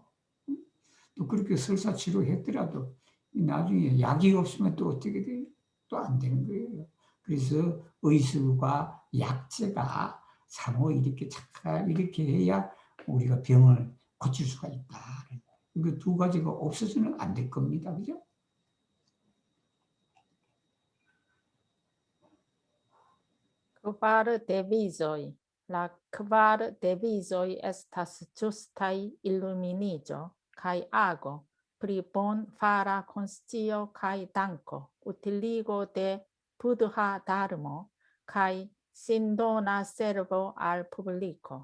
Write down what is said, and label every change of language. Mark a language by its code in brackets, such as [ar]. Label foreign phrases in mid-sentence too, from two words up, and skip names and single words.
[ko] 또 그렇게 설사 치료했더라도 나중에 약이 없으면 또 어떻게 돼요? 또 안 되는 거예요. 그래서 의술과 약제가 상호 이렇게 이렇게 해야 우리가 병을 고칠 수가 있다. 그 두 가지가 없어서는 안 될 겁니다. 그죠? [eo] Cupar devizoi, La kvar devizoj estas ĝustaj illuminiĝo kaj ago pri bonfara konscio kaj danko, utiligo de Buddha Dharmo kaj sindona servo al publiko.